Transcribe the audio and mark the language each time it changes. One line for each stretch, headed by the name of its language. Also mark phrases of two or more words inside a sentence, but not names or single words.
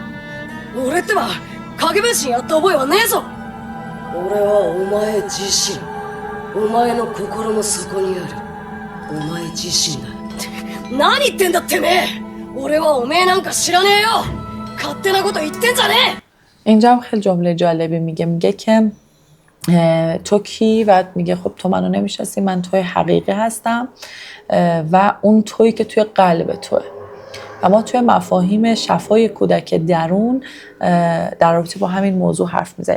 Japanese: 俺ってば影分身やった覚えはねえぞ。俺はお前自身、お前の心の底にあるお前自身だ。何言ってんだってめえ。俺はおめえなんか知らねえよ。勝手なこと言ってんじゃねえ。
Persian: اینجا هم خیلی جمله جالبی میگه که تو کی؟ و میگه خب تو منو نمیشناسی، من توی حقیقی هستم و اون تویی که توی قلب توه. و ما توی مفاهیم شفای کودک درون در رابطه با همین موضوع حرف میزنیم.